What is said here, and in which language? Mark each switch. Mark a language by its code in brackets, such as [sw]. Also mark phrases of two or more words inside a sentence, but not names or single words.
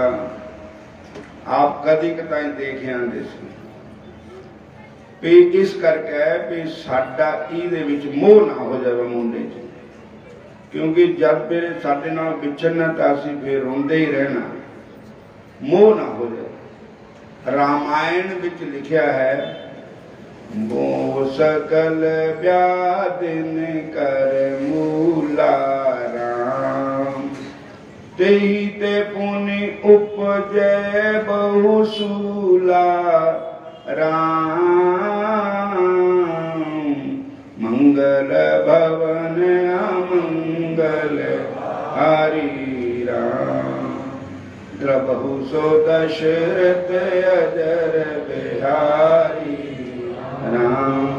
[pa] ਆਪ ਕਦੀ ਕਦਾਈ ਦੇਖ ਆਂਦੇ ਸੀ ਵੀ ਇਸ ਕਰਕੇ ਵੀ ਸਾਡਾ ਇਹਦੇ ਵਿੱਚ ਮੋਹ ਨਾ ਹੋ ਜਾਵੇ ਮੁੰਡੇ 'ਚ, ਕਿਉਂਕਿ ਜਦ ਫਿਰ ਸਾਡੇ ਨਾਲ ਵਿਛੜਨਾ ਤਾਂ ਅਸੀਂ ਫਿਰ ਰੋਂਦੇ ਹੀ ਰਹਿਣਾ, ਮੋਹ ਨਾ ਹੋ ਜਾਵੇ। ਰਾਮਾਇਣ ਵਿੱਚ ਲਿਖਿਆ ਹੈ, [awa] मोह सकल ब्याधिन्ह कर मूला [pa] ਰਾਮ, [awa] तेहि ते पुनि उपजय बहु सूला राम, मंगल भवन अमंगल हरि राम, द्रबहु सो दशरथ अजर बिहारी राम।